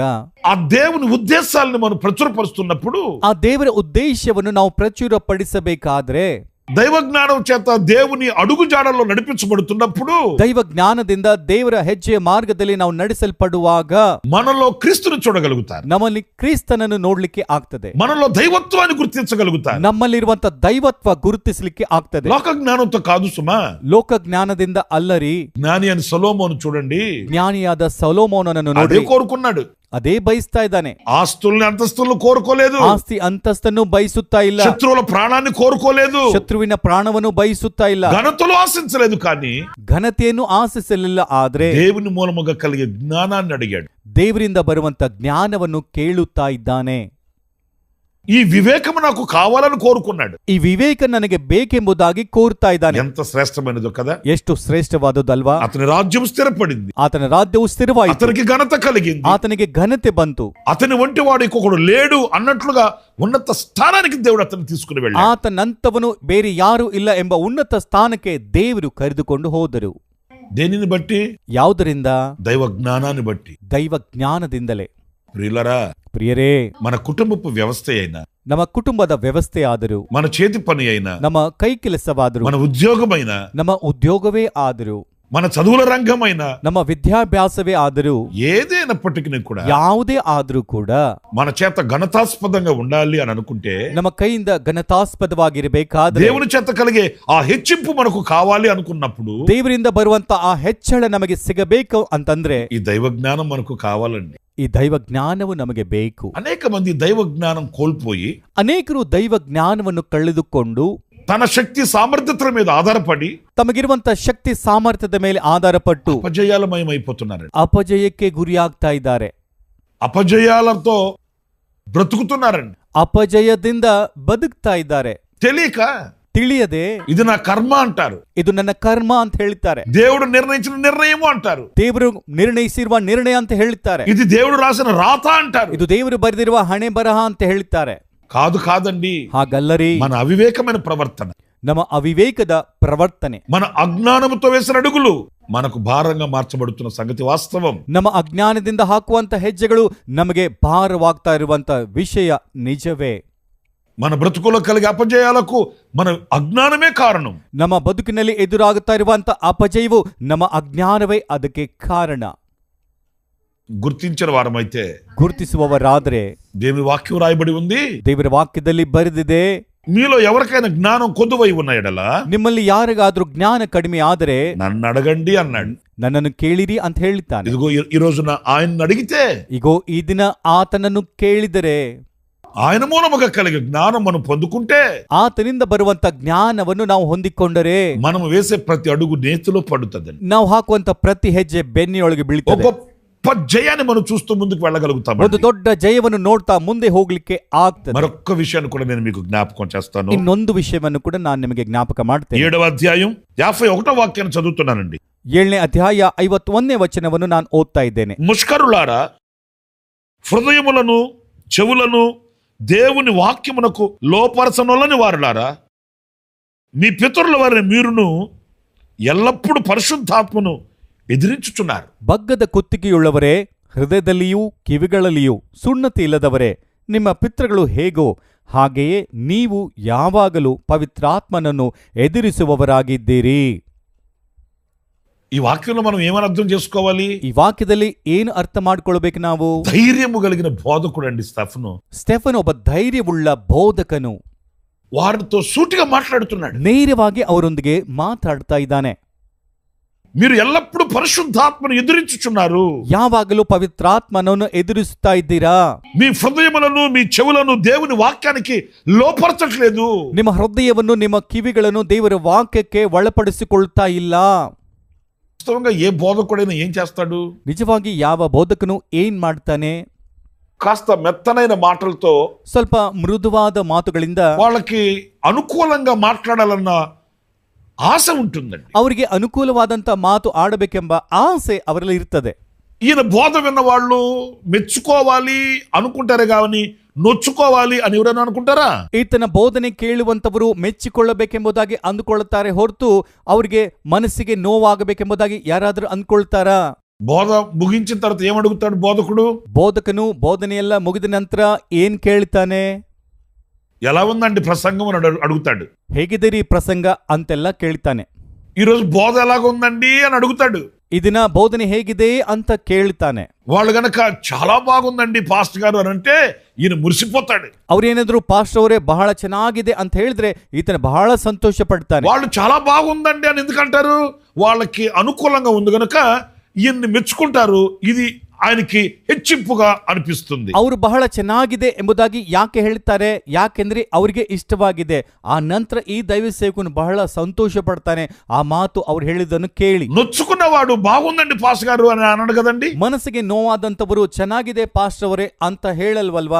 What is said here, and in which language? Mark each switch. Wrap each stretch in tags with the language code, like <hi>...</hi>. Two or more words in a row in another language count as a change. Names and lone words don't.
<te>ఆ దేవుని ఉద్దేశాలను మనం ప్రచురపరుస్తున్నప్పుడు,</te> <kn>ಆ ದೇವರ ಉದ್ದೇಶವನ್ನು ನಾವು ಪ್ರಚುರಪಡಿಸಬೇಕಾದ್ರೆ,</kn> <te>దైవ జ్ఞానం చేత దేవుని అడుగు జాడల్లో నడిపించబడుతున్నప్పుడు,</te> <kn>ದೈವ ಜ್ಞಾನದಿಂದ ದೇವರ ಹೆಜ್ಜೆಯ ಮಾರ್ಗದಲ್ಲಿ ನಾವು ನಡೆಸಲ್ಪಡುವಾಗ</kn> <te>మనలో క్రీస్తును చూడగలుగుతారు,</te> <kn>ನಮ್ಮಲ್ಲಿ ಕ್ರಿಸ್ತನನ್ನು ನೋಡ್ಲಿಕ್ಕೆ ಆಗ್ತದೆ,</kn> <te>మనలో దైవత్వాన్ని గుర్తించగలుగుతారు.</te> <kn>ನಮ್ಮಲ್ಲಿರುವಂತ ದೈವತ್ವ ಗುರುತಿಸಲಿಕ್ಕೆ ಆಗ್ತದೆ.</kn> <te>లోక జ్ఞానంతో కాదు సుమా,</te> <kn>ಲೋಕ ಜ್ಞಾನದಿಂದ ಅಲ್ಲರಿ.</kn> <te>జ్ఞాని అని సొలొమోను చూడండి,</te> <kn>ಜ್ಞಾನಿಯಾದ ಸೊಲೊಮೋನನನ್ನು</kn> <te>అదే</te> <kn>ನೋಡಿ</kn> <te>కోరుకున్నాడు.</te> <kn>ಅದೇ ಬಯಸ್ತಾ ಇದ್ದಾನೆ.</kn> <te>ఆస్తుల్ని అంతస్తులను కోరుకోలేదు,</te> <kn>ಆಸ್ತಿ ಅಂತಸ್ತನ್ನು ಬಯಸುತ್ತಾ ಇಲ್ಲ,</kn> <te>శత్రువుల ప్రాణాన్ని కోరుకోలేదు,</te> <kn>ಶತ್ರುವಿನ ಪ್ರಾಣವನ್ನು ಬಯಸುತ್ತಾ ಇಲ್ಲ,</kn> <te>ఘనతలు ఆశించలేదు, కానీ</te> <kn>ಘನತೆಯನ್ನು ಆಶಿಸಲಿಲ್ಲ. ಆದ್ರೆ</kn> <te>దేవుని మూలముగా కలిగే జ్ఞానాన్ని అడిగాడు.</te> <kn>ದೇವರಿಂದ ಬರುವಂತ ಜ್ಞಾನವನ್ನು ಕೇಳುತ್ತಾ ಇದ್ದಾನೆ.</kn> <te>ఈ వివేకము నాకు కావాలని కోరుకున్నాడు.</te> <kn>ಈ ವಿವೇಕ ನನಗೆ ಬೇಕೆಂಬುದಾಗಿ ಕೋರ್ತಾ ಇದ್ದಾನೆ.</kn> <te>ఎంత శ్రేష్టమైనదో కదా,</te> <kn>ಎಷ್ಟು ಶ್ರೇಷ್ಠವಾದದಲ್ವಾ.</kn> <te>అతని రాజ్యం స్థిరపడింది,</te> <kn>ಆತನ ರಾಜ್ಯವು ಸ್ಥಿರವಾಯಿತು,</kn> <te>అతనికి ఘనత కలిగింది,</te> <kn>ಆತನಿಗೆ ಘನತೆ ಬಂತು.</kn> <te>అతని వంటి వాడు ఇంకొకడు లేడు అన్నట్లుగా ఉన్నత స్థానానికి దేవుడు అతన్ని తీసుకుని వెళ్ళాడు.</te> <kn>ಆತನಂತವನು ಬೇರೆ ಯಾರೂ ಇಲ್ಲ ಎಂಬ ಉನ್ನತ ಸ್ಥಾನಕ್ಕೆ ದೇವರು ಕರೆದುಕೊಂಡು ಹೋದರು.</kn> <te>దేనిని బట్టి?</te> <kn>ಯಾವುದರಿಂದ?</kn> <te>దైవ జ్ఞానాన్ని బట్టి,</te> <kn>ದೈವ ಜ್ಞಾನದಿಂದಲೇ.</kn> <te>ప్రియులరా,</te> <kn>ಪ್ರಿಯರೇ,</kn> <te>మన కుటుంబపు వ్యవస్థ అయినా,</te> <kn>ನಮ್ಮ ಕುಟುಂಬದ ವ್ಯವಸ್ಥೆ ಆದರೂ,</kn> <te>మన చేతి పని అయినా,</te> <kn>ನಮ್ಮ ಕೈ ಕೆಲಸವಾದರೂ,</kn> <te>మన ఉద్యోగమైనా,</te> <kn>ನಮ್ಮ ಉದ್ಯೋಗವೇ ಆದರೂ,</kn> <te>మన చదువుల రంగమైనా,</te> <kn>ನಮ್ಮ ವಿದ್ಯಾಭ್ಯಾಸವೇ ಆದರೂ,</kn> <te>ఏదైనప్పటికీ కూడా</te> <kn>ಯಾವುದೇ ಆದರೂ ಕೂಡ</kn> <te>మన చేత ఘనతాస్పదంగా ఉండాలి అని అనుకుంటే,</te> <kn>ನಮ್ಮ ಕೈಯಿಂದ ಘನತಾಸ್ಪದವಾಗಿರಬೇಕಾದ್ರೆ,</kn> <te>దేవుని చేత కలిగే ఆ హెచ్చింపు మనకు కావాలి అనుకున్నప్పుడు,</te> <kn>ದೇವರಿಂದ ಬರುವಂತ ಆ ಹೆಚ್ಚಳ ನಮಗೆ ಸಿಗಬೇಕು ಅಂತಂದ್ರೆ</kn> <te>ఈ దైవ జ్ఞానం మనకు కావాలండి.</te> <kn>ಈ ದೈವ ಜ್ಞಾನವು ನಮಗೆ ಬೇಕು.</kn> <te>అనేక మంది దైవ జ్ఞానం కోల్పోయి,</te> <kn>ಅನೇಕರು ದೈವ ಜ್ಞಾನವನ್ನು ಕಳೆದುಕೊಂಡು</kn> <te>తన శక్తి సామర్థ్యతల మీద ఆధారపడి</te> <kn>ತಮಗಿರುವಂತ ಶಕ್ತಿ ಸಾಮರ್ಥ್ಯದ ಮೇಲೆ ಆಧಾರಪಟ್ಟು</kn> <te>అపజయాలమయమైపోతున్నారండి.</te> <kn>ಅಪಜಯಕ್ಕೆ ಗುರಿಯಾಗ್ತಾ ಇದ್ದಾರೆ.</kn> <te>అపజయాలతో బ్రతుకుతున్నారండి.</te> <kn>ಅಪಜಯದಿಂದ ಬದುಕ್ತಾ ಇದ್ದಾರೆ.</kn> <te>తెలియక,</te> <kn>ತಿಳಿಯದೆ</kn> <te>ఇది నా కర్మ అంటారు,</te> <kn>ಇದು ನನ್ನ ಕರ್ಮ ಅಂತ ಹೇಳ್ತಾರೆ.</kn> <te>దేవుడు నిర్ణయించిన నిర్ణయము అంటారు,</te> <kn>ದೇವರು ನಿರ್ಣಯಿಸಿರುವ ನಿರ್ಣಯ ಅಂತ ಹೇಳ್ತಾರೆ.</kn> <te>ఇది దేవుడు రాసిన రాత అంటారు.</te> <kn>ಇದು ದೇವರು ಬರೆದಿರುವ ಹಣೆ ಬರಹ ಅಂತ ಹೇಳ್ತಾರೆ.</kn> <te>కాదండి,</te> <kn>ಹಾಗಲ್ಲರಿ,</kn> <te>మన అవివేకమైన ప్రవర్తన,</te> <kn>ನಮ್ಮ ಅವಿವೇಕದ ಪ್ರವರ್ತನೆ,</kn> <te>మన అజ్ఞానముతో వేసిన అడుగులు మనకు భారంగా మార్చబడుతున్న సంగతి వాస్తవం.</te> <kn>ನಮ್ಮ ಅಜ್ಞಾನದಿಂದ ಹಾಕುವಂತ ಹೆಜ್ಜೆಗಳು ನಮಗೆ ಭಾರವಾಗ್ತಾ ಇರುವಂತ ವಿಷಯ ನಿಜವೇ.</kn> <te>మన బ్రతుకులో కలిగే అపజయాలకు మన అజ్ఞానమే కారణం.</te> <kn>ನಮ್ಮ ಬದುಕಿನಲ್ಲಿ ಎದುರಾಗುತ್ತಾ ಇರುವಂತ ಅಪಜಯವು ನಮ್ಮ ಅಜ್ಞಾನವೇ ಅದಕ್ಕೆ ಕಾರಣ.</kn> <te>గుర్తించిన వారమైతే,</te> <kn>ಗುರುತಿಸುವವರಾದ್ರೆ,</kn> <te>దేవుని వాక్యం రాయబడి ఉంది,</te> <kn>ದೇವರ ವಾಕ್ಯದಲ್ಲಿ ಬರೆದಿದೆ,</kn> <te>మీలో ఎవరికైనా జ్ఞానం కొద్దువై ఉన్న ఎడల</te> <kn>ನಿಮ್ಮಲ್ಲಿ ಯಾರಿಗಾದ್ರೂ ಜ್ಞಾನ ಕಡಿಮೆ ಆದರೆ</kn> <te>నన్ను అడగండి అన్నాడు.</te> <kn>ನನ್ನನ್ನು ಕೇಳಿರಿ ಅಂತ ಹೇಳ್ತಾನೆ.</kn> <te>ఇదిగో ఈ రోజున ఆయన్ని అడిగితే,</te> <kn>ಈಗೋ ಈ ದಿನ ಆತನನ್ನು ಕೇಳಿದರೆ,</kn> <te>ఆయన మూలముగా కలిగే జ్ఞానం మనం పొందుకుంటే,</te> <kn>ಆತನಿಂದ ಬರುವಂತ ಜ್ಞಾನವನ್ನು ನಾವು ಹೊಂದಿಕೊಂಡರೆ,</kn> <te>మనం వేసే ప్రతి అడుగు నేతిలో పడుతుందండి.</te> <kn>ನಾವು ಹಾಕುವಂತ ಪ್ರತಿ ಹೆಜ್ಜೆ ಬೆನ್ನಿಯೊಳಗೆ ಬೀಳ್ತದೆ.</kn> <te>గొప్ప జయాన్ని మనం చూస్తూ ముందుకు వెళ్ళగలుగుతాం.</te> <kn>ಒಂದು ದೊಡ್ಡ ಜಯವನ್ನು ನೋಡ್ತಾ ಮುಂದೆ ಹೋಗ್ಲಿಕ್ಕೆ ಆಗ್ತದೆ.</kn> <te>మరొక్క విషయాన్ని కూడా నేను మీకు జ్ఞాపకం చేస్తాను.</te> <kn>ಇನ್ನೊಂದು ವಿಷಯವನ್ನು ಕೂಡ ನಾನು ನಿಮಗೆ ಜ್ಞಾಪಕ ಮಾಡ್ತೇನೆ.</kn> <te>7వ అధ్యాయం 51వ వాక్యాన్ని చదువుతున్నానండి.</te> <kn>7ನೇ ಅಧ್ಯಾಯ 51ನೇ ವಚನವನ್ನು ನಾನು ಓದ್ತಾ ಇದ್ದೇನೆ.</kn> <te>ముష్కరులారా, హృదయములను చెవులను దేవుని వాక్యమునకు లోపరచనొల్లని వారులారా, మీ పితరుల వారిని మీరును ఎల్లప్పుడూ పరిశుద్ధాత్మను ಎದುರಿಂಚುచున్నారు.</te> <kn>ಬಗ್ಗದ ಕುತ್ತಿಗೆಯುಳ್ಳವರೇ, ಹೃದಯದಲ್ಲಿಯೂ ಕಿವಿಗಳಲ್ಲಿಯೂ ಸುನ್ನತಿ ಇಲ್ಲದವರೇ, ನಿಮ್ಮ ಪಿತೃಗಳು ಹೇಗೋ ಹಾಗೆಯೇ ನೀವು ಯಾವಾಗಲೂ ಪವಿತ್ರಾತ್ಮನನ್ನು ಎದುರಿಸುವವರಾಗಿದ್ದೀರಿ.</kn> <te>ఈ వాక్యంలో మనం ఏమని అర్థం చేసుకోవాలి?</te> <kn>ಈ ವಾಕ್ಯದಲ್ಲಿ ಏನು ಅರ್ಥ ಮಾಡ್ಕೊಳ್ಬೇಕು ನಾವು?</kn> <te>ధైర్యము కలిగిన బోధకుడు అండి స్టెఫను.</te> <kn>ಸ್ಟೆಫನ್ ಒಬ್ಬ ಧೈರ್ಯವುಳ್ಳ ಬೋಧಕನು.</kn> <te>వారితో సూటిగా మాట్లాడుతున్నాడు.</te> <kn>ನೇರವಾಗಿ ಅವರೊಂದಿಗೆ ಮಾತಾಡ್ತಾ ಇದ್ದಾನೆ.</kn> <te>మీరు ఎల్లప్పుడూ పరిశుద్ధాత్మను ఎదురించుచున్నారు.</te> <kn>ಯಾವಾಗಲೂ ಪವಿತ್ರಾತ್ಮನನ್ನು ಎದುರಿಸುತ್ತಾ ಇದ್ದೀರಾ.</kn> <te>మీ హృదయములను మీ చెవులను దేవుని వాక్యానికి లోపరచట్లేదు.</te> <kn>ನಿಮ್ಮ ಹೃದಯವನ್ನು ನಿಮ್ಮ ಕಿವಿಗಳನ್ನು ದೇವರ ವಾಕ್ಯಕ್ಕೆ ಒಳಪಡಿಸಿಕೊಳ್ತಾ ಇಲ್ಲ.</kn> <te>వాస్తవంగా ఏ బోధకుడైనా ఏం చేస్తాడు?</te> <kn>ನಿಜವಾಗಿ ಯಾವ ಬೋಧಕನು ಏನ್ ಮಾಡ್ತಾನೆ?</kn> <te>కాస్త మెత్తనైన మాటలతో,</te> <kn>ಸ್ವಲ್ಪ ಮೃದುವಾದ ಮಾತುಗಳಿಂದ</kn> <te>వాళ్ళకి అనుకూలంగా మాట్లాడాలన్న ఆశ ఉంటుందండి.</te> <kn>ಅವರಿಗೆ ಅನುಕೂಲವಾದಂತ ಮಾತು ಆಡಬೇಕೆಂಬ ಆಸೆ ಅವರಲ್ಲಿ ಇರ್ತದೆ.</kn> <te>ఈయన బోధ విన్న వాళ్ళు మెచ్చుకోవాలి అనుకుంటారే కానీ నొచ్చుకోవాలి అని ఎవరైనా అనుకుంటారా?</te> <kn>ಈತನ ಬೋಧನೆ ಕೇಳುವಂತವರು ಮೆಚ್ಚಿಕೊಳ್ಳಬೇಕೆಂಬುದಾಗಿ ಅಂದುಕೊಳ್ಳುತ್ತಾರೆ ಹೊರತು ಅವರಿಗೆ ಮನಸ್ಸಿಗೆ ನೋವಾಗಬೇಕೆಂಬುದಾಗಿ ಯಾರಾದರೂ ಅಂದ್ಕೊಳ್ತಾರಾ?</kn> <te>బోధ ముగించిన తర్వాత ఏమడుగుతాడు బోధకుడు?</te> <kn>ಬೋಧಕನು ಬೋಧನೆಯೆಲ್ಲ ಮುಗಿದ ನಂತರ ಏನ್ ಕೇಳ್ತಾನೆ?</kn> <te>ఎలా ఉందండి ప్రసంగం అని అడుగుతాడు.</te> <kn>ಹೇಗಿದ್ದೀರಿ ಪ್ರಸಂಗ ಅಂತೆಲ್ಲ ಕೇಳ್ತಾನೆ.</kn> <te>ఈరోజు బోధ ఎలాగుందండి అని అడుగుతాడు.</te> <kn>ಈ ದಿನ ಬೋಧನೆ ಹೇಗಿದೆ ಅಂತ ಕೇಳ್ತಾನೆ.</kn> <te>వాళ్ళు గనక చాలా బాగుందండి పాస్టర్ గారు అని అంటే ఈయన మురిసిపోతాడు.</te> <kn>ಅವ್ರೇನಾದ್ರು ಪಾಸ್టర్ ಅವರೇ ಬಹಳ ಚೆನ್ನಾಗಿದೆ ಅಂತ ಹೇಳಿದ್ರೆ ಈತನ ಬಹಳ ಸಂತೋಷ ಪಡ್ತಾನೆ.</kn> <te>వాళ్ళు చాలా బాగుందండి అని ఎందుకంటారు? వాళ్ళకి అనుకూలంగా ఉంది గనక ఈయన్ని మెచ్చుకుంటారు. ఇది ఆయనకి హెచ్చింపుగా అనిపిస్తుంది.</te> <kn>ಅವರು ಬಹಳ ಚೆನ್ನಾಗಿದೆ ಎಂಬುದಾಗಿ ಯಾಕೆ ಹೇಳ್ತಾರೆ? ಯಾಕೆಂದ್ರೆ ಅವರಿಗೆ ಇಷ್ಟವಾಗಿದೆ. ಆ ನಂತರ ಈ ದೈವ ಸೇವಕನು ಬಹಳ ಸಂತೋಷ ಪಡ್ತಾನೆ ಆ ಮಾತು ಅವ್ರು ಹೇಳಿದ್ದನ್ನು ಕೇಳಿ.</kn> <te>నొచ్చుకున్నవాడు బాగుందండి పాస్ గారు అని అనడు కదండి.</te> <kn>ಮನಸ್ಸಿಗೆ ನೋವಾದಂತವರು ಚೆನ್ನಾಗಿದೆ ಪಾಸ್టర్ ಅವರೇ ಅಂತ ಹೇಳಲ್ವಲ್ವಾ?</kn>